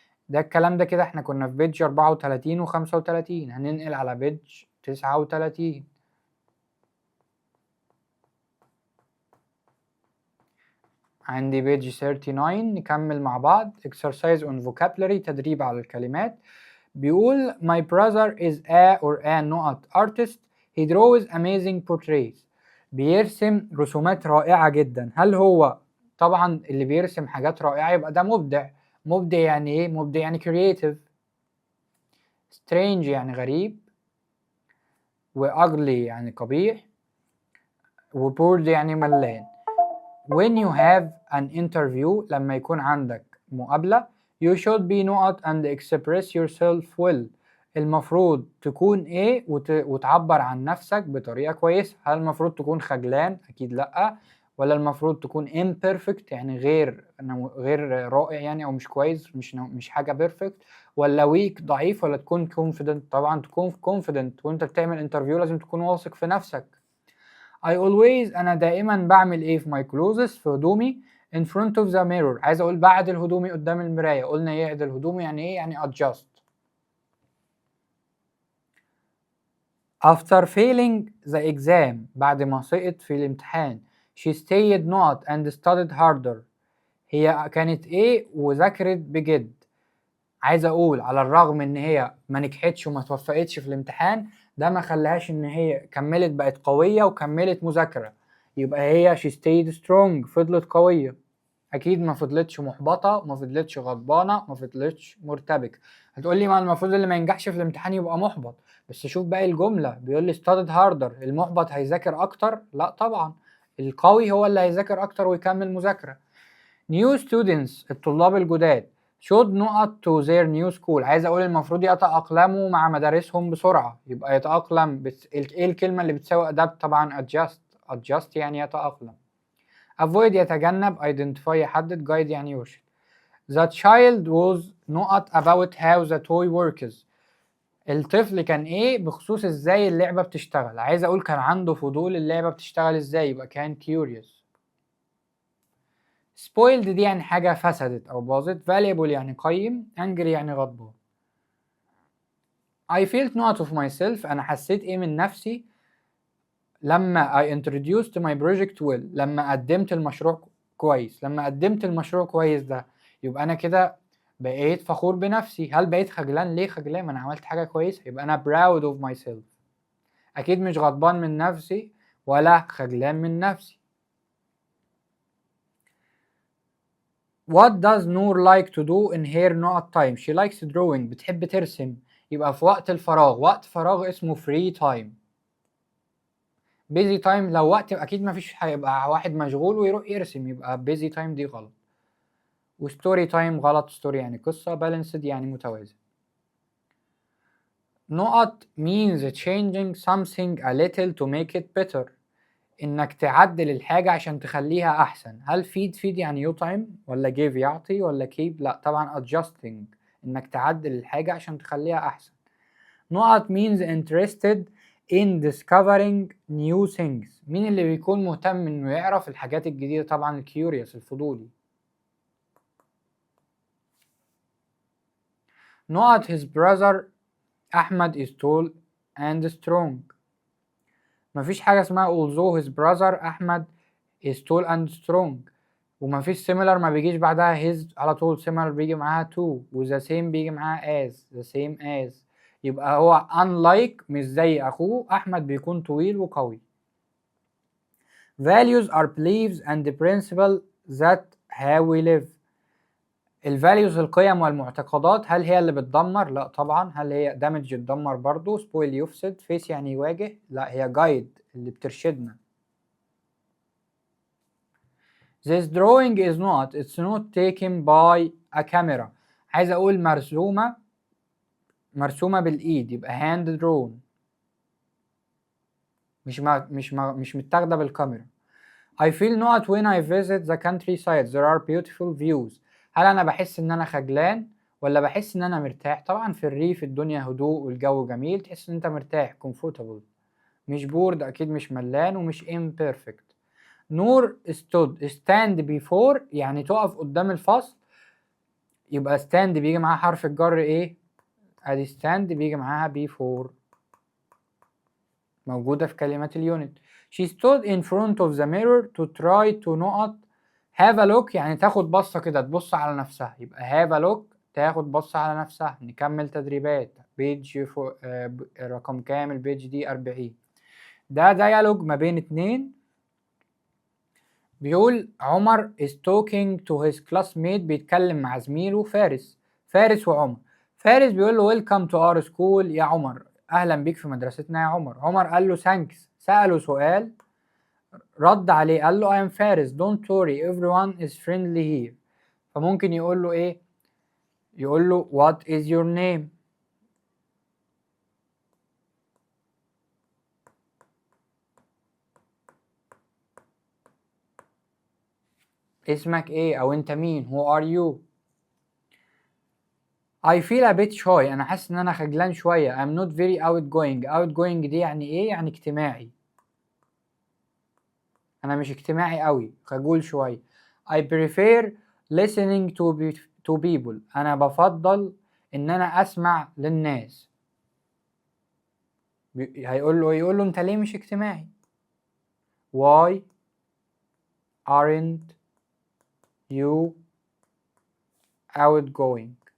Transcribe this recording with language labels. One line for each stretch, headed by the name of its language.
Arabic: ده الكلام ده كده احنا كنا في بيج 34 و 35، هننقل على بيج 39. عندي بيج 39. نكمل مع بعض
English: exercise on vocabulary،
Arabic: تدريب على الكلمات.
English: بيقول my brother is a or a نقط artist. he draws amazing portraits.
Arabic: بيرسم رسومات رائعة جدا. هل هو طبعا اللي بيرسم حاجات رائعة يبقى ده مبدع. مبدع يعني ايه؟ مبدع يعني creative. strange يعني غريب، وugly يعني قبيح، وbored يعني ملان.
English: when you have an interview
Arabic: لما يكون عندك مقابلة
English: you should be نقط and express yourself well.
Arabic: المفروض تكون ايه وتعبر عن نفسك بطريقة كويسة. هل المفروض تكون خجلان؟ اكيد لا. ولا المفروض تكون imperfect يعني غير رائع يعني او مش كويس، مش حاجة perfect. ولا weak ضعيف، ولا تكون confident؟ طبعا تكون confident. وانت بتعمل انترفيو لازم تكون واثق في نفسك.
English: I always
Arabic: أنا دائما بعمل إيه في
English: my clothes؟
Arabic: في هدومي
English: in front of the mirror.
Arabic: عايز أقول بعدل هدومي قدام المراية. قلنا يعدل هدومي يعني إيه؟ يعني adjust.
English: After failing the exam
Arabic: بعد ما سقط في الامتحان
English: she stayed نقط and studied harder.
Arabic: هي كانت إيه؟ وذاكرت بجد. عايز أقول على الرغم إن هي ما نجحتش وما توفقتش في الامتحان، ده ما خلاهاش إن هي كملت بقت قوية وكملت مذاكرة. يبقى هي
English: she stayed strong،
Arabic: فضلت قوية. أكيد ما فضلتش محبطة، ما فضلتش غضبانة، ما فضلتش مرتبكة. هتقولي ما المفروض اللي ما ينجحش في الامتحان يبقى محبط، بس شوف باقي الجملة بيقول لي
English: studied harder.
Arabic: المحبط هيذاكر أكتر؟ لا طبعا، القوي هو اللي هيذاكر أكتر ويكمل مذاكرة.
English: New students
Arabic: الطلاب الجداد
English: should نقط to their new school.
Arabic: عايز اقول المفروض يتأقلموا مع مدارسهم بسرعة، يبقى يتأقلم ايه الكلمة اللي بتساوي adapt؟ طبعا adjust يعني يتأقلم. avoid يتجنب، identify يحدد، guide يعني يرشد.
English: The child was نقط about how the toy works.
Arabic: الطفل كان ايه بخصوص ازاي اللعبة بتشتغل. عايز اقول كان عنده فضول اللعبة بتشتغل ازاي، يبقى كان curious. spoiled دي يعني حاجة فسدت أو باظت. valuable يعني قيم. angry يعني غضبان.
English: I felt not of myself.
Arabic: أنا حسيت إيه من نفسي لما
English: I introduced my project well.
Arabic: لما قدمت المشروع كويس. لما قدمت المشروع كويس ده يبقى أنا كده بقيت فخور بنفسي. هل بقيت خجلان؟ ليه خجلان؟ ما أنا عملت حاجة كويسة، يبقى أنا
English: proud of myself.
Arabic: أكيد مش غضبان من نفسي ولا خجلان من نفسي.
English: What does Noor like to do in her not time? She likes drawing.
Arabic: بتحب ترسم. يبقى في وقت الفراغ. وقت فراغ اسمه free time. busy time لو وقت أكيد مفيش، هيبقى واحد مشغول ويروح يرسم، يبقى busy time دي غلط. وstory time غلط. story يعني قصة. balanced يعني متوازن.
English: نقط means changing something a little to make it better.
Arabic: انك تعدل الحاجة عشان تخليها احسن. هل feed يعني يطعم ولا give يعطي ولا keep؟ لا طبعا adjusting، انك تعدل الحاجة عشان تخليها احسن.
English: نقط means interested in discovering new things.
Arabic: مين اللي بيكون مهتم انه يعرف الحاجات الجديدة؟ طبعا curious الفضولي.
English: نقط his brother Ahmed is tall and strong.
Arabic: مفيش حاجة اسمها
English: although his brother Ahmed is tall and strong.
Arabic: ومفيش similar ما بيجيش بعدها his على طول. similar بيجي معاها to، و the same بيجي معاها as،
English: the same as.
Arabic: يبقى هو unlike مش زي أخوه أحمد بيكون طويل وقوي.
English: values are beliefs and principles that how we live.
Arabic: الفاليوز القيم والمعتقدات هل هي اللي بتدمر؟ لا طبعا. هل هي damage تدمر برضو؟ spoil يفسد. face يعني يواجه. لا هي guide اللي بترشدنا.
English: This drawing is not. It's not taken by a camera.
Arabic: عايز اقول مرسومة بالايد، يبقى hand drawn. مش متاخدة بالكاميرا.
English: I feel not when I visit the countryside. There are beautiful views.
Arabic: هل انا بحس ان انا خجلان ولا بحس ان انا مرتاح؟ طبعا في الريف الدنيا هدوء والجو جميل، تحس ان انت مرتاح comfortable. مش bored اكيد، مش ملان ومش imperfect. نور stand before يعني تقف قدام الفصل، يبقى stand بيجي معاها حرف الجر ايه؟ ادي stand بيجي معاها before، موجودة في كلمات اليونت.
English: she stood in front of the mirror to try to نقط have a look
Arabic: يعني تاخد بصة كده، تبص على نفسها،
English: يبقى have a look تاخد بصة على نفسها.
Arabic: نكمل تدريبات. بيج رقم كامل؟ بيج دي 40. ده ديالوج ما بين اتنين. بيقول عمر is talking to his classmate. بيتكلم مع زميله فارس وعمر. فارس بيقول له
English: welcome to our school
Arabic: يا عمر، اهلا بيك في مدرستنا يا عمر. عمر قال له thanks. سأله سؤال، رد عليه قال له
English: I am Faris don't worry everyone is friendly here.
Arabic: فممكن يقول له ايه؟ يقول له
English: what is your name.
Arabic: اسمك ايه او انت مين؟
English: who are you. I feel a bit shy.
Arabic: انا حاسس ان انا خجلان شويه.
English: I'm not very outgoing
Arabic: دي يعني ايه؟ يعني اجتماعي. انا مش اجتماعي قوي، خجول شويه.
English: I prefer listening to people.
Arabic: انا بفضل ان انا اسمع للناس. يقول له انت ليه مش اجتماعي؟
English: why aren't you outgoing.